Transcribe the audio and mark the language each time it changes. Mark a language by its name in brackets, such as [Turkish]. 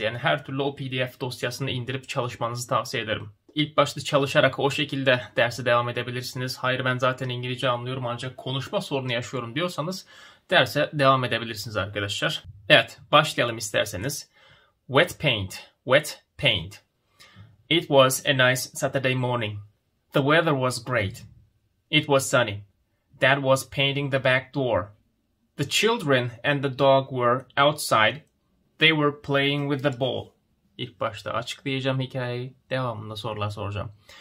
[Turkish] Yani her türlü o PDF dosyasını indirip çalışmanızı tavsiye ederim. İlk başta çalışarak o şekilde derse devam edebilirsiniz. Hayır ben zaten İngilizce anlıyorum ancak konuşma sorunu yaşıyorum diyorsanız derse devam edebilirsiniz arkadaşlar. Evet, başlayalım isterseniz. [English] Wet paint. Wet paint. It was a nice Saturday morning. The weather was great. It was sunny. Dad was painting the back door. The children and the dog were outside. They were playing with the ball. [Turkish] İlk başta açıklayacağım hikayeyi. Devamında sorular soracağım.